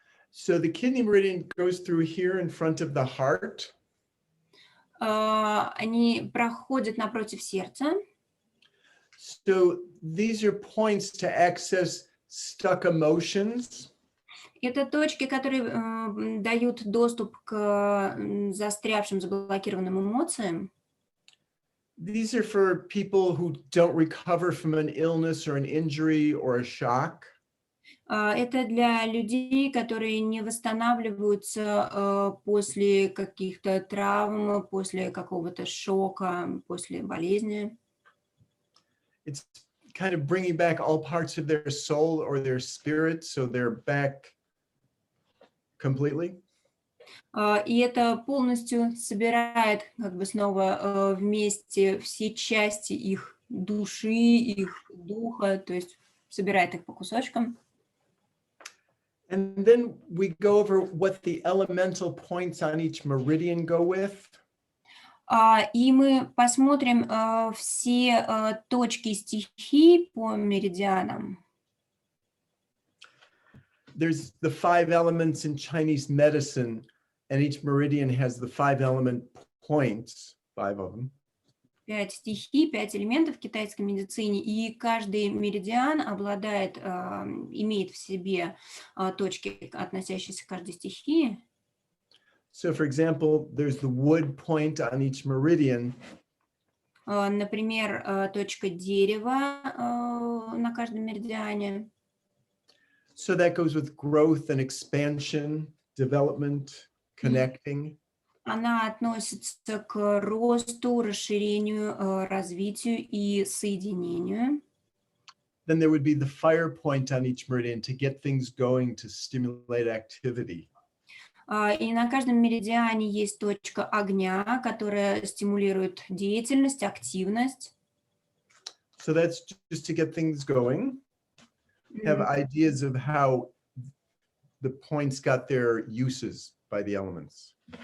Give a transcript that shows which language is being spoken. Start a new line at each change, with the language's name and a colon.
English: So the kidney meridian goes through here in front of the heart.
Russian: Они проходят напротив сердца.
English: So these are points to access stuck emotions.
Russian: Это точки, которые дают доступ к застрявшим, заблокированным эмоциям.
English: These are for people who don't recover from an illness or an injury or a shock.
Russian: Это для людей, которые не восстанавливаются после каких-то травм, после какого-то шока, после болезни.
English: It's kind of bringing back all parts of their soul or their spirit, so they're back completely.
Russian: И это полностью собирает как бы снова вместе все части их души, их духа, то есть собирает их по кусочкам.
English: And then we go over what the elemental points on each meridian go with.
Russian: И мы посмотрим все точки стихий по меридианам.
English: There's the 5 elements in Chinese medicine, and each meridian has the 5 element points, 5 of them.
Russian: 5 стихий, 5 элементов в китайской медицине, и каждый меридиан обладает, имеет в себе точки, относящиеся к каждой стихии.
English: So for example, there's the wood point on each meridian.
Russian: Например, точка дерева на каждом меридиане.
English: So that goes with growth and expansion, development, connecting.
Russian: Она относится к росту, расширению, развитию и соединению.
English: Then there would be the fire point on each meridian to get things going, to stimulate activity.
Russian: И на каждом меридиане есть точка огня, которая стимулирует деятельность, активность.
English: So that's just to get things going. Have ideas of how the points got their uses by the elements.